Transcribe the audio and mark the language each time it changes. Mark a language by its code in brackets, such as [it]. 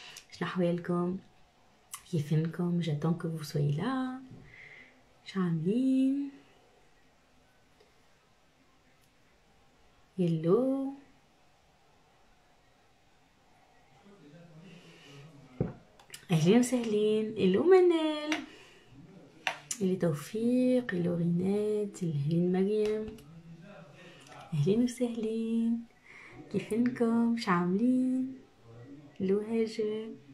[ar] شنو أحوالكم؟ كيفنكم؟ [fr] J'attends que vous soyez là. [ar] شو عاملين؟ Hello! أهلين وسهلين. Hello منال. Hello توفيق. Hello رينات. أهلين مريم. أهلين وسهلين. كيفنكم؟ شو عاملين؟ Hello هاجر.